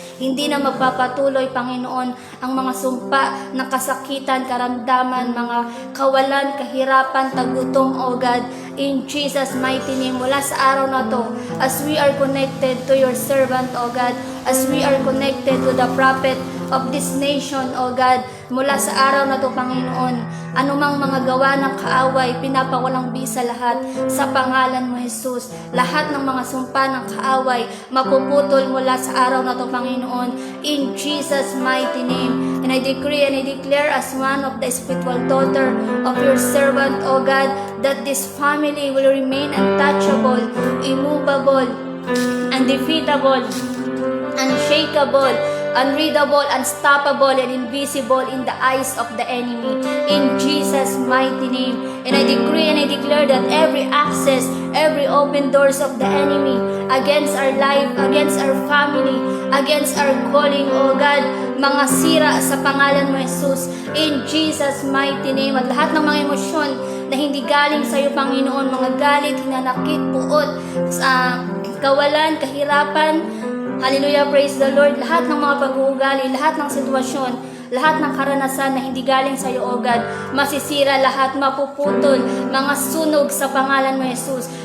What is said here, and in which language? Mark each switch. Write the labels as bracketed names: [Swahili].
[Filipino] Hindi na magpapatuloy, Panginoon, ang mga sumpa ng kasakitan, karamdaman, mga kawalan, kahirapan, tagutom, O God, [English] in Jesus' mighty name, [Filipino] mula sa araw na to, [English] as we are connected to your servant, O God, as we are connected to the prophet of this nation, [Filipino] O God, mula sa araw na to, Panginoon, anumang mga gawa ng kaaway, pinapawalang bisa lahat sa pangalan mo, Jesus. Lahat ng mga sumpa ng kaaway, mapuputol mula sa araw na to, Panginoon, [English] in Jesus' mighty name. And I decree and I declare as one of the spiritual daughter of your servant, O God, that this family will remain untouchable, immovable, undefeatable, unshakable, unreadable, unstoppable, and invisible in the eyes of the enemy. In Jesus' mighty name. And I decree and I declare that every access, every open doors of the enemy against our life, against our family, against our calling, O God, [Filipino] mga sira sa pangalan mo, [English] Jesus. In Jesus' mighty name. [Filipino] At lahat ng mga emosyon na hindi galing sa iyo, Panginoon, mga galit, hinanakit, puot, kawalan, kahirapan, hallelujah, [English] praise the Lord. [Filipino] Lahat ng mga pag-uugali, lahat ng sitwasyon, lahat ng karanasan na hindi galing sa iyo, O God, masisira lahat, mapuputol, mga sunog sa pangalan mo, Jesus.